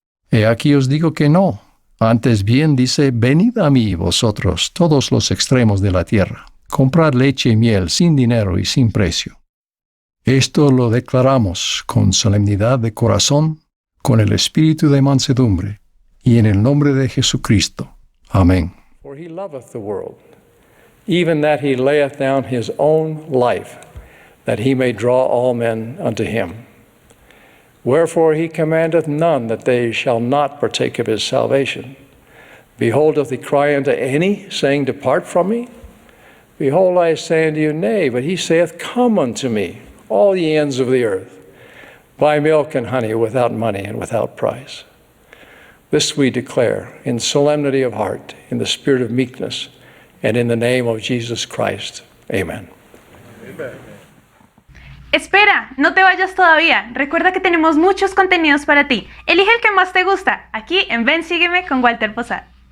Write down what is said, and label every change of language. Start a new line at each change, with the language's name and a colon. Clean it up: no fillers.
Spanish: He aquí os digo que no. Antes bien dice, venid a mí vosotros, todos los extremos de la tierra, comprad leche y miel sin dinero y sin precio. Esto lo declaramos con solemnidad de corazón, con el espíritu de mansedumbre, y en el nombre de Jesucristo. Amén.
English: For he loveth the world, even that he layeth down his own life, that he may draw all men unto him. Wherefore he commandeth none that they shall not partake of his salvation. Behold, if they cry unto any, saying, Depart from me? Behold, I say unto you, Nay, but he saith, Come unto me, all ye ends of the earth, buy milk and honey without money and without price. This we declare in solemnity of heart, in the spirit of meekness, and in the name of Jesus Christ. Amen. Amen.
Spanish: Espera, no te vayas todavía. Recuerda que tenemos muchos contenidos para ti. Elige el que más te gusta, aquí en Ven, Sígueme con Walter Posada.